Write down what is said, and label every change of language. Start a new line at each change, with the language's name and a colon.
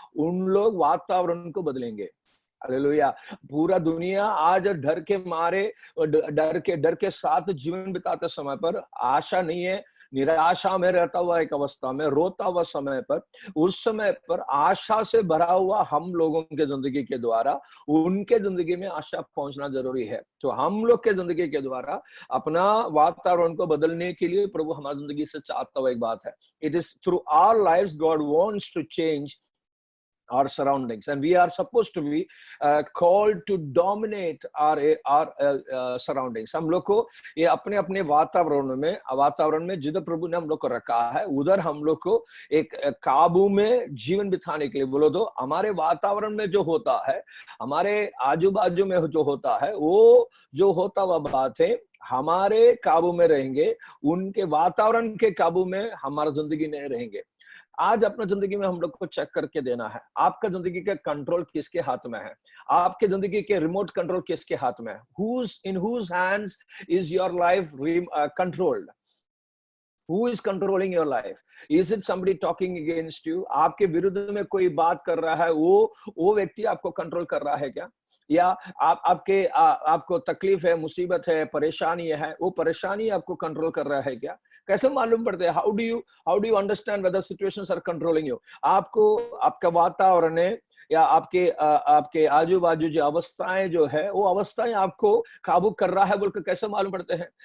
Hindi: उन लोग वातावरण को बदलेंगे। हालेलुया। पूरा दुनिया आज डर के मारे, डर के साथ जीवन बिताते समय पर, आशा नहीं है, निराशा में रहता हुआ एक अवस्था में, रोता हुआ समय पर, उस समय पर आशा से भरा हुआ हम लोगों के जिंदगी के द्वारा उनके जिंदगी में आशा पहुंचना जरूरी है। तो हम लोग के जिंदगी के द्वारा अपना वातावरण को बदलने के लिए प्रभु हमारी जिंदगी से चाहता हुआ एक बात है। It is through our lives God wants to change
English: our surroundings, and we are supposed to be called to dominate our surroundings.
Hindi: हम लोग को ये अपने अपने वातावरण में जिधर प्रभु ने हम लोग को रखा है, उधर हम लोग को एक काबू में जीवन बिताने के लिए, बोलो तो हमारे वातावरण में जो होता है, हमारे आजू बाजू में जो होता है, वो जो होता हुआ बात है हमारे काबू में रहेंगे, उनके वातावरण के काबू में हमारा जिंदगी नहीं रहेंगे। आज अपना जिंदगी में हम लोग को चेक करके देना है, आपका जिंदगी का कंट्रोल किसके हाथ में है, आपके जिंदगी के रिमोट कंट्रोल किसके हाथ में है।
English: in whose hands is your life controlled? Who is controlling your life? Is it somebody talking against you?
Hindi: आपके विरुद्ध में कोई बात कर रहा है, वो व्यक्ति आपको कंट्रोल कर रहा है क्या? या आपको तकलीफ है, मुसीबत है, परेशानी है, वो परेशानी आपको कंट्रोल कर रहा है क्या? कैसे मालूम पड़ता है?
English: How do you understand whether situations are controlling you?
Hindi: आपको आपका वातावरण है या आपके आजू बाजू जो अवस्थाएं जो है, वो अवस्थाएं आपको काबू कर रहा है बोलकर कैसे मालूम पड़ते हैं?